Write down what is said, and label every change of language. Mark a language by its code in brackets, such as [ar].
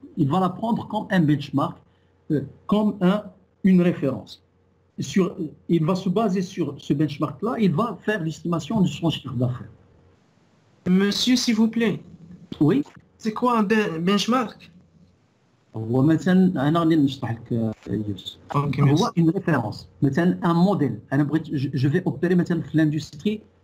[fr] Il va la prendre comme un benchmark, comme une référence. Il va se baser sur ce benchmark-là, il va faire l'estimation de son chiffre d'affaires. Monsieur, s'il vous plaît. Oui. C'est quoi un benchmark? [ar] هو مثلا انا غادي نشرح لك يوسف. [fr] هو une référence. مثلا un modèle. [ar] انا بغيت [fr] je vais opérer مثلا في l'industrie